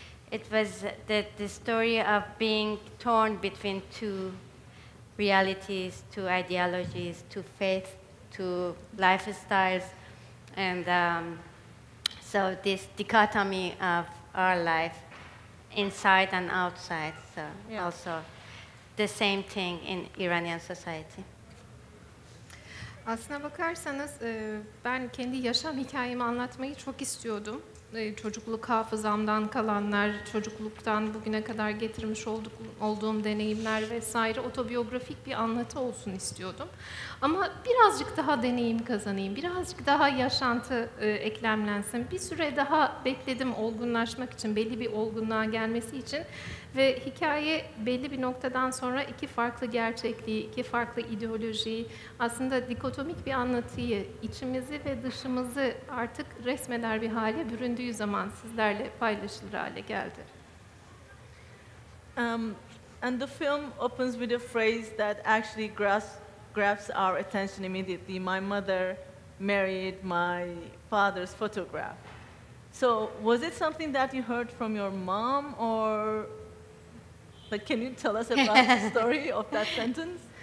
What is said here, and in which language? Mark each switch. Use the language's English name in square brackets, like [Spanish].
[English] it was the story of being torn between 2 realities, 2 ideologies, 2 faiths, 2 lifestyles, and so this dichotomy of our life, inside and outside. So also the same thing in Iranian society. [Turkish] Aslına bakarsanız ben kendi yaşam hikayemi anlatmayı çok istiyordum. Çocukluk hafızamdan kalanlar, çocukluktan bugüne kadar getirmiş olduğum deneyimler vesaire otobiyografik bir anlatı olsun istiyordum. Ama birazcık daha deneyim kazanayım, birazcık daha yaşantı eklemlensin. Bir süre daha bekledim olgunlaşmak için, belli bir olgunluğa gelmesi için. Ve hikaye belli bir noktadan sonra iki farklı gerçekliği, iki farklı ideolojiyi, aslında dikotomik bir anlatıyı, içimizi ve dışımızı artık resmeder bir hale büründüğü zaman sizlerle paylaşılır hale geldi. [English] And the film opens with a phrase that actually grabs our attention immediately. My mother married my father's photograph. So was it something that you heard from your mom, or like, can you tell us about the story of that sentence?